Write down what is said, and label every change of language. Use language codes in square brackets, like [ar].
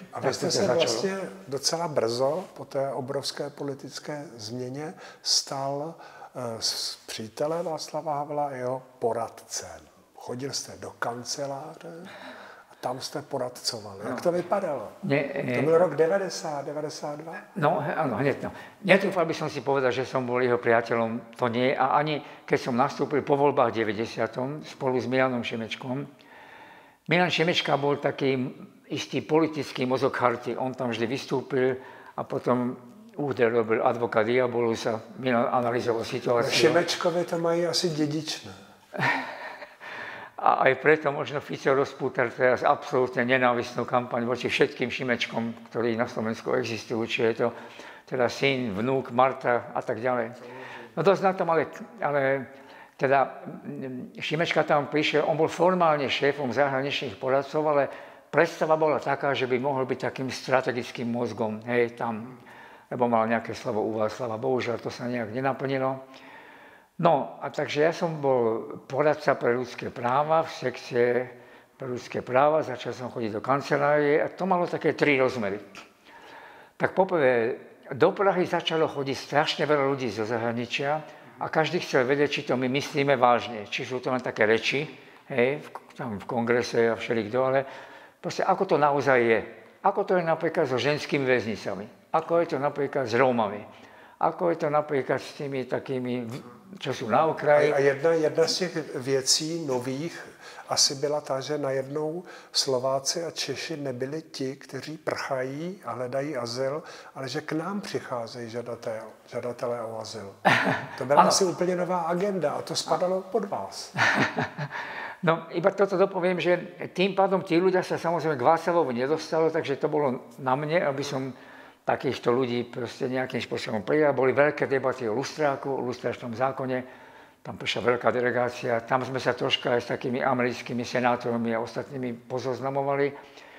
[cs] A vy jste se vlastně docela brzo po té obrovské politické změně stal s přítelem Václava Havla a jeho poradcem. Chodil jste do kanceláře a tam jste poradcoval. Jak to vypadalo? To byl rok 90, 92? [sk] No, áno, hneď no. Netrúfal by som si povedať, že som bol jeho priateľom, to nie. A ani keď som nastúpil po voľbách 90. spolu s Milanom Šimečkom. Milan Šimečka bol taký istý politický mozog charty. On tam vždy vystúpil a potom Uhde robil advokát diabolus a Milan analyzoval situáciu. [cs] Šimečkovi to mají asi dedičné. [sk] A aj preto možno Fico rozpútal teraz absolútne nenávistnú kampaň voči všetkým Šimečkom, ktorí na Slovensku existujú, či je to teda syn, vnúk, Marta a tak ďalej. No dosť na tom, ale teda Šimečka tam prišiel, on bol formálne šéfom zahraničných poradcov, ale predstava bola taká, že by mohol byť takým strategickým mozgom, hej, tam, lebo mal nejaké slovo u Václava, bohužiaľ to sa nejak nenaplnilo. No, a takže ja som bol poradca pre ľudské práva v sekcie pre ľudské práva, začal som chodiť do kancelárie a to malo také 3 rozmery. Tak poprvé, do Prahy začalo chodiť strašne veľa ľudí zo zahraničia a každý chcel vedieť, či to my myslíme vážne, či sú to len také reči, hej, tam v kongrese a všelikto, ale proste ako to naozaj je. Ako to je napríklad so ženskými väznicami, ako je to napríklad s Rómami. ako je to napríklad s tými takými, čo sú na okraji. [cs] A jedna z těch věcí nových asi byla ta, že najednou Slováci a Češi nebyli ti, kteří prchají a hledají azyl, ale že k nám přicházejí žadatelé o azyl. To byla asi úplně nová agenda a to spadalo pod vás. [sk] No, iba toto dopoviem, že tým pádom tí ľudia sa samozrejme k Václavovu nedostalo, takže to bolo na mne, aby som takýchto ľudí proste nejakým spôsobom prijal. Boli veľké debaty o lustráku, o lustračnom zákone, tam prišla veľká delegácia, tam sme sa troška aj s takými americkými senátormi a ostatnými pozoznamovali.